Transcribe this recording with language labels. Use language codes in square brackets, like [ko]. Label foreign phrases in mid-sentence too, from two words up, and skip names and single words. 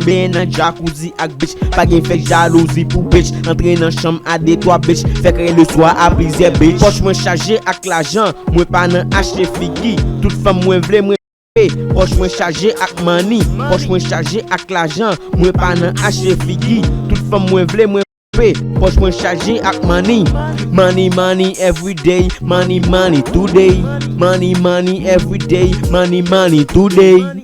[ht] M ben nan jacuzzi ak bitch, pa gen fè jalouzi pou bitch, antre nan chanm a de twa bitch, fè kre le swa a plizyè bitch. Pòch mwen chaje ak lajan, mwen pa nan achte figi, tout fanm mwen vle mwen pe. Pòch mwen chaje ak mani, pòch mwen chaje ak lajan, mwen pa nan achte figi, tout fanm mwen vle mwen pe. Pòch mwen chaje ak mani, [en] money, money every day, money, money today, money, money every day, money, money today.